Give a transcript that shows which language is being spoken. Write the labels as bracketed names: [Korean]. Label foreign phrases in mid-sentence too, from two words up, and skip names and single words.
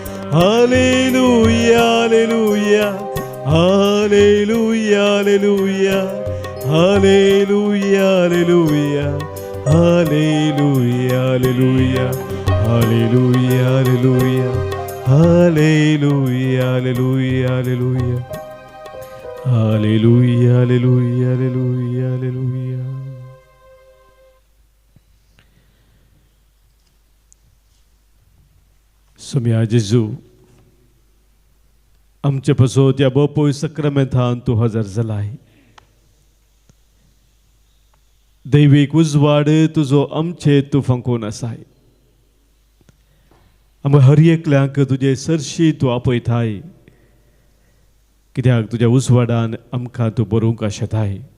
[English] Hallelujah, hallelujah, hallelujah, hallelujah, hallelujah, hallelujah, hallelujah, hallelujah, hallelujah, hallelujah, hallelujah, hallelujah, hallelujah, hallelujah, hallelujah, hallelujah, hallelujah. [Konkani] Soumya Jesu, आमचे पासोत या बोपोय सक्रामेंतान तूं हजर जालाय. दैवीक उजवाड तुजो आमचे तूं फंकोन आसाय. आमकां हर एकल्यांक तुजे सरशी तूं आपयताय, कित्याक तुज्या उजवाडान आमकां तूं बरोवंक आशेताय.